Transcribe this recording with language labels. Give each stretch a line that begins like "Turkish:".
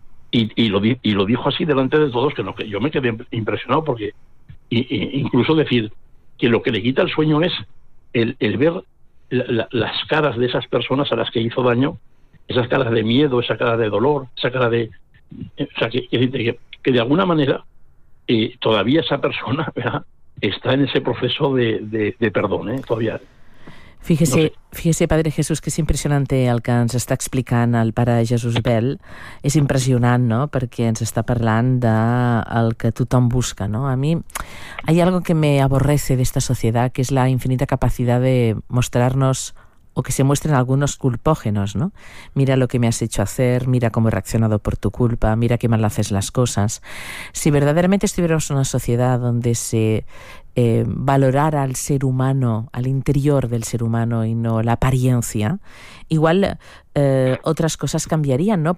Spanish: Y lo dijo así delante de todos, que no, que yo me quedé impresionado, porque incluso decir que lo que le quita el sueño es el ver las caras de esas personas a las que hizo daño, esas caras de miedo, esa cara de dolor, esa cara de... O sea, que de alguna manera todavía esa persona, ¿verdad?, está en ese proceso de perdón, todavía... Fíjese,
Catalan: Padre Jesús, que és impressionant el que ens està explicant el pare Jesús Bel. És impressionant, no?, perquè ens està parlant del que tothom busca, no?
Spanish: A mi hay algo que me aborrece de esta sociedad, que es la infinita capacidad de mostrarnos o que se muestren algunos culpógenos, ¿no? Mira lo que me has hecho hacer, mira cómo he reaccionado por tu culpa, mira qué mal haces las cosas. Si verdaderamente estuviéramos en una sociedad donde se valorara al ser humano, al interior del ser humano y no la apariencia, igual otras cosas cambiarían, ¿no?